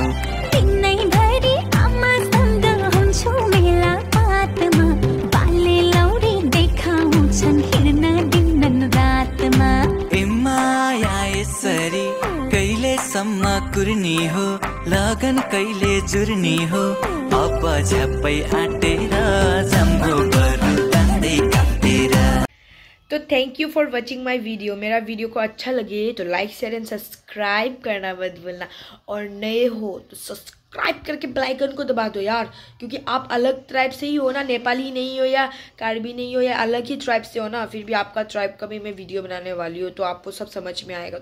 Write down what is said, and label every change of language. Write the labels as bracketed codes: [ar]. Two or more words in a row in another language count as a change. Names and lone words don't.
[ne] दिनैभरि आमासँग हुन्छु मेला पातमा बाले लौरी देखाउँछन् हिँड्न दिनन् रातमा ए माया यसरी कहिलेसम्म कुर्नी हो लगन कहिले जुर्नी हो अब झ्याप्पै आँटेर जम्बो बरु तान्दै काटेर। [hi] तो [en] thank you for watching my video. [hi] मेरा वीडियो को अच्छा लगे तो [en] like share and subscribe [hi] करना मत भूलना और नए हो तो सब्सक्राइब करके [en] bell icon [hi] को दबा दो यार, क्योंकि आप अलग ट्राइब से ही हो ना, नेपाली नहीं हो या कार्बी नहीं हो या अलग ही ट्राइब से हो ना, फिर भी आपका ट्राइब का भी मैं वीडियो बनाने वाली हूँ तो आपको सब समझ में आएगा।